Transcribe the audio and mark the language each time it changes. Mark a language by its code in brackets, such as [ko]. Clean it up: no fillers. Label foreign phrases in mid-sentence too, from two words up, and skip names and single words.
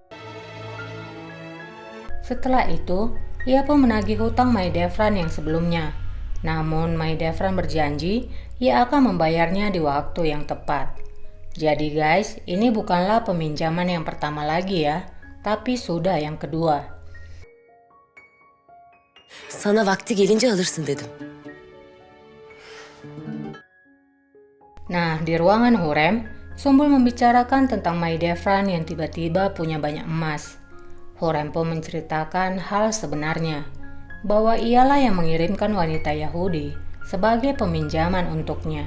[id] Setelah itu, ia pun menagih hutang Mahidevran yang sebelumnya. Namun Mahidevran berjanji ia akan membayarnya di waktu yang tepat. Jadi guys, ini bukanlah peminjaman yang pertama lagi ya, tapi sudah yang kedua. [tr] Sana vakti gelince alırsın dedim. [id] Nah, di ruangan Hurrem, Sumbul membicarakan tentang Mahidevran yang tiba-tiba punya banyak emas. Hurrem pun menceritakan hal sebenarnya, bahwa ialah yang mengirimkan wanita Yahudi sebagai peminjaman untuknya.